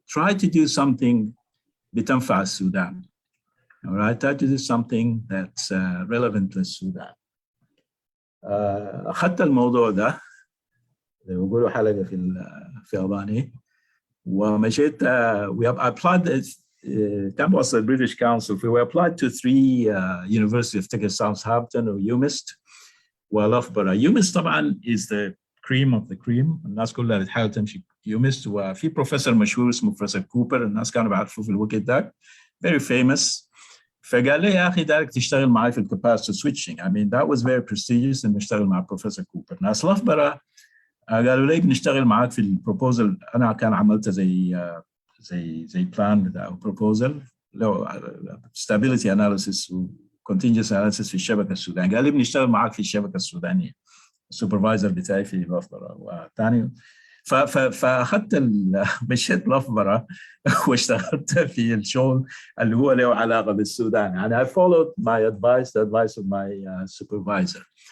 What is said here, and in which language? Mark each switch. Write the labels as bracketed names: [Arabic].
[English] Try to do something [Arabic] بتنفع السودان. [English] All right, try to do something that's relevant [Arabic] للسودان. أخذت الموضوع ده زي ما بيقولوا حلقة في أباني ومشيت. [English] We have applied campus of the British Council. We applied to 3 universities, [Arabic] افتكر [English] Southampton or UMIST وLoughborough. UMIST [Arabic] طبعا [English] is the cream of the cream. [Arabic] الناس كلها بتحاول تمشي UMIST وفي بروفيسور مشهور اسمه بروفيسور كوبر الناس كانوا بيعرفوه في الوقت ده. [English] Very famous. [Arabic] فقال لي يا اخي دارك تشتغل معي في الكاباسيتي سويتشنج. [English] I mean that was very prestigious [Arabic] انه اشتغل مع بروفيسور كوبر. ناس لافبرا قالوا لي بنشتغل معاك في البروبوزل. انا كان عملت زي بلان بتاع بروبوزل لو [English] stability analysis [Arabic] و [English] contingency analysis [Arabic] في الشبكه السودانيه. قال لي بنشتغل معاك في الشبكه السودانيه. السوبرفايزر بتاعي في لافبرا وثاني فاخذت مشيت لافبرا واشتغلت في الشغل اللي هو له علاقه بالسودان. يعني [English] I followed my advice, the advice of my supervisor.